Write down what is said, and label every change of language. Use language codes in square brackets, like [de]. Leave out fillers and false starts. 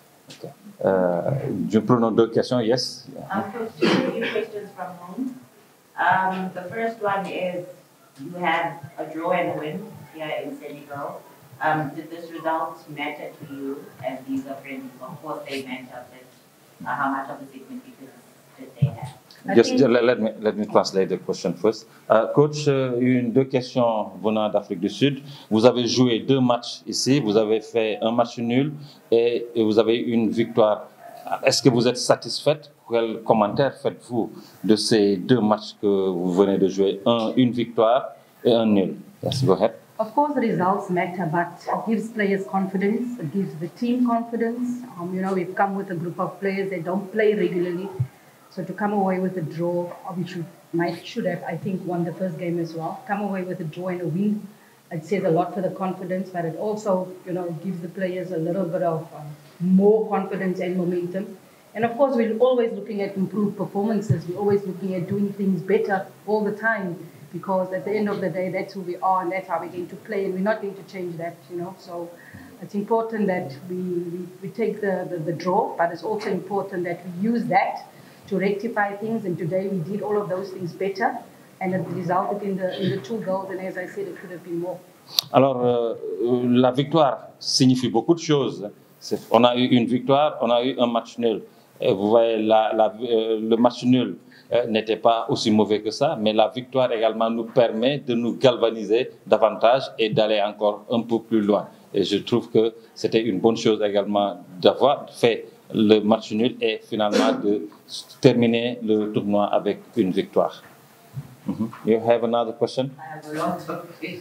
[fr] Okay. Je prends 2 questions, yes? [en] Coach, 2 questions from home. The first one is, you had a draw and a win here in Senegal. Did this result matter to you as these are friendly? Of course they matter, but how much of a significance did they have? Just let me translate the question first. [fr] Coach, 2 questions venant d'Afrique du Sud. Vous avez joué 2 matchs ici, vous avez fait un match nul et vous avez une victoire. Est-ce que vous êtes satisfaite? Quel commentaire faites-vous de ces 2 matchs que vous venez de jouer? Une victoire et un nul. [en] Yes, go ahead. Of course, the results matter, but it gives players confidence. It gives the team confidence. You know, we've come with a group of players that don't play regularly. So to come away with a draw, which we should have, I think, won the first game as well. Come away with a draw and a win, it says a lot for the confidence, but it also, you know, gives the players a little bit of more confidence and momentum. And of course, we're always looking at improved performances. We're always looking at doing things better all the time because at the end of the day, that's who we are and that's how we're going to play and we're not going to change that, you know. So it's important that we take the draw, but it's also important that we use that to rectify things, and today we did all of those things better, and it resulted in the 2 goals, and as I said, it could have been more. [fr] Alors, la victoire signifie beaucoup de choses. On a eu une victoire, on a eu un match nul. Et vous voyez, le match nul n'était pas aussi mauvais que ça, mais la victoire également nous permet de nous galvaniser davantage et d'aller encore un peu plus loin. Et je trouve que c'était une bonne chose également d'avoir fait le match nul et finalement de terminer le tournoi avec une victoire. [en] You have another question? I have a lot of questions.